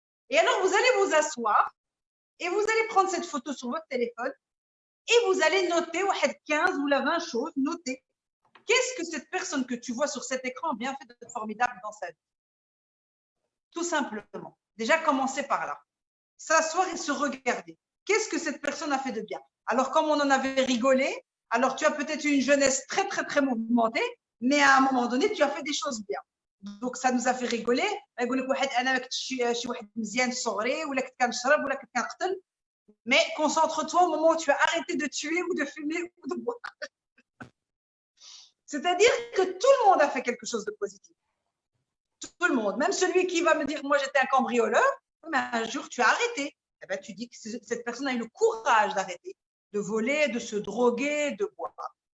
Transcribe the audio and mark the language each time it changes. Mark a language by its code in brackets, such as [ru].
[fr] Et alors vous allez vous asseoir et vous allez prendre cette photo sur votre téléphone et vous allez noter 15 ou 20 choses, noter qu'est-ce que cette personne que tu vois sur cet écran a bien fait de formidable dans sa vie. Tout simplement. Déjà commencer par là. S'asseoir et se regarder. Qu'est-ce que cette personne a fait de bien? Alors comme on en avait rigolé, alors tu as peut-être une jeunesse très très très mouvementée, mais à un moment donné tu as fait des choses bien. Donc ça nous a fait rigoler. [ar] يقول لك واحد انا كنت شي واحد مزيان صغري ولا كنت كنشرب ولا كنت كنقتل. [fr] Mais concentre-toi au moment où tu as arrêté de tuer ou de fumer ou de boire. C'est-à-dire que tout le monde a fait quelque chose de positif. Tout le monde, même celui qui va me dire moi j'étais un cambrioleur, mais un jour tu as arrêté. eh ben, tu dis que cette personne a eu le courage d'arrêter de voler, de se droguer, de boire.